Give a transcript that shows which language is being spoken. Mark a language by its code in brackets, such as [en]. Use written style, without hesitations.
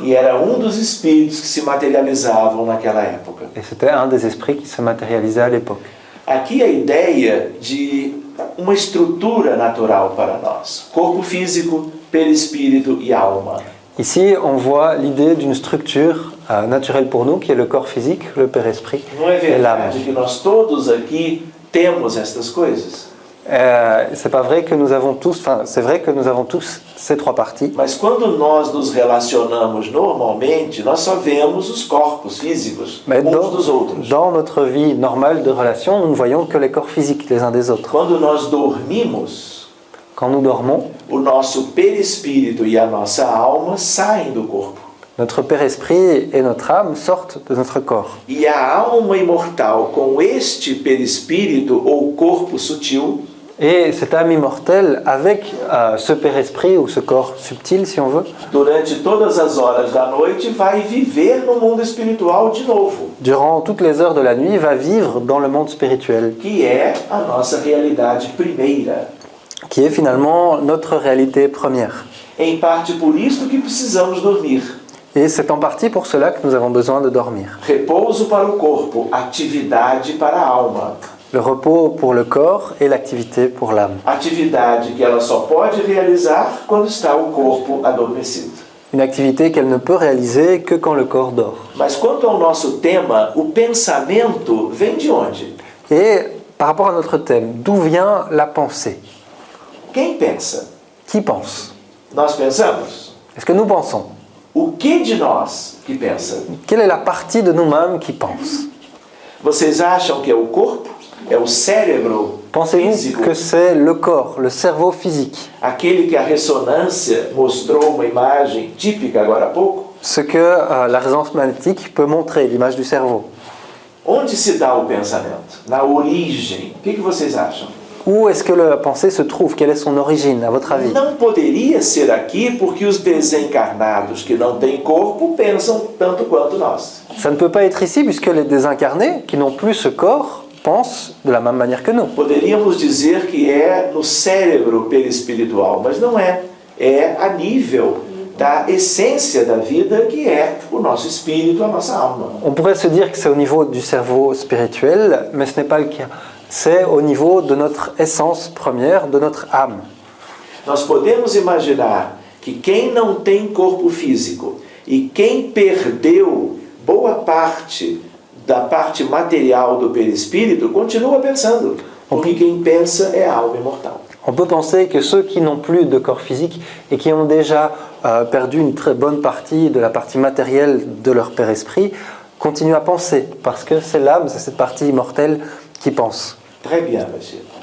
[pt] e era um dos espíritos que se materializavam naquela época. [fr] et c'était un des esprits qui se matérialisait à l'époque. [pt] Aqui a ideia de uma estrutura natural para nós: corpo físico, perispírito e alma. [fr] Ici, on voit l'idée d'une structure naturelle pour nous, qui est le corps physique, le père-esprit [pt] Não é [fr] et l'âme. [pt] verdade que nós todos aqui temos estas coisas? [fr] C'est pas vrai que nous avons tous, enfin, c'est vrai que nous avons tous ces 3 parties, [pt] Mas quando nós nos relacionamos normalmente, nós só vemos os corpos físicos [fr] mais [pt] uns dos outros. [fr] dans notre vie normale de relation, nous ne voyons que les corps physiques les uns des autres. [pt] Quando nós dormimos, [fr] Quand nous dormons, [pt] o nosso perispírito e a nossa alma saem do corpo. [fr] notre père-esprit et notre âme sortent de notre corps. [pt] E a alma imortal com este perispírito ou corpo sutil [fr] Et cette âme immortelle, avec ce père-esprit ou ce corps subtil, si on veut, [pt] durante todas as horas da noite, vai viver no mundo espiritual de novo, [fr] durant toutes les heures de la nuit, va vivre dans le monde spirituel, [pt] que é a nossa realidade primeira. [fr] qui est finalement notre réalité première. [pt] Em parte por isso que precisamos dormir. [fr] Et c'est en partie pour cela que nous avons besoin de dormir. [pt] Repouso para o corpo, atividade para a alma. [fr] Le repos pour le corps et l'activité pour l'âme. [pt] Atividade que ela só pode realizar quando está o corpo adormecido. [fr] Une activité qu'elle ne peut réaliser que quand le corps dort. [pt] Mas quanto ao nosso tema, o pensamento vem de onde? [fr] Et par rapport à notre thème, d'où vient la pensée? [pt] Quem pensa? [fr] Qui pense? [pt] Nós pensamos? [fr] Est-ce que nous pensons? [pt] O que de nós que pensa? [fr] Quelle est la partie de nous-mêmes qui pense? [pt] Vocês acham que é o corpo? É o cérebro [fr] Pensez-vous [pt] físico? [fr] que c'est le corps, le cerveau physique? [pt] Aquele que a ressonância mostrou uma imagem típica agora há pouco? [fr] ce que la résonance magnétique peut montrer, l'image du cerveau. [pt] Onde se dá o pensamento? Na origem. O que vocês acham? [fr] Où est-ce que la pensée se trouve? Quelle est son origine, à votre avis? [pt] Não poderia ser aqui porque os desencarnados que não têm corpo pensam tanto quanto nós. [fr] Ça ne peut pas être ici puisque les désincarnés, qui n'ont plus ce corps, pensent de la même manière que nous. [pt] Poderíamos dizer que é no cérebro perispiritual, mas não é. É a nível da essência da vida que é o nosso espírito, a nossa alma. [fr] On pourrait se dire que c'est au niveau du cerveau spirituel, mais ce n'est pas le cas. C'est au niveau de notre essence première, de notre âme. [pt] Nós podemos imaginar que quem não tem corpo físico e quem perdeu boa parte da parte material do perispírito continua pensando, porque quem pensa é a alma imortal. [fr] On peut penser que ceux qui n'ont plus de corps physique et qui ont déjà perdu une très bonne partie de la partie matérielle de leur père-esprit continuent à penser, parce que c'est l'âme, c'est cette partie immortelle qui pense. Très bien, monsieur.